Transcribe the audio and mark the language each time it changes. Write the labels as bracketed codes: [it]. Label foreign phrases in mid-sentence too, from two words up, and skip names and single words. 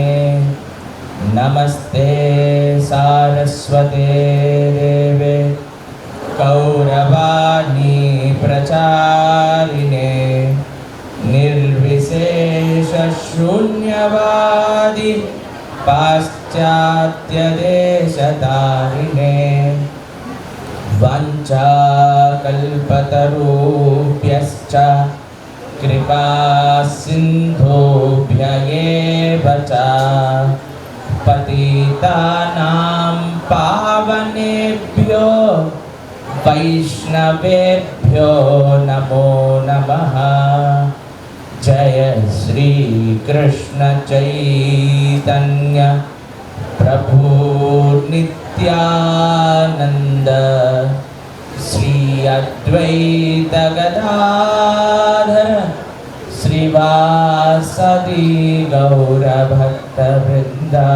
[sa] నమస్తే సారస్వతే దేవే గౌరవాణి ప్రచారిణే నిర్విశేష శూన్యవాది పాశ్చాత్యదేశతారిణే. వంచాకల్పతరుభ్యశ్చ కృపా సింధుభ్య ఏవ చ పతితానాం పావనేభ్యో వైష్ణవేభ్యో నమో నమః. జయ శ్రీ కృష్ణ చైతన్య ప్రభు నిత్యానంద శ్రీ అద్వైత గదాధర శ్రీవాసది గౌరభక్తవృంద.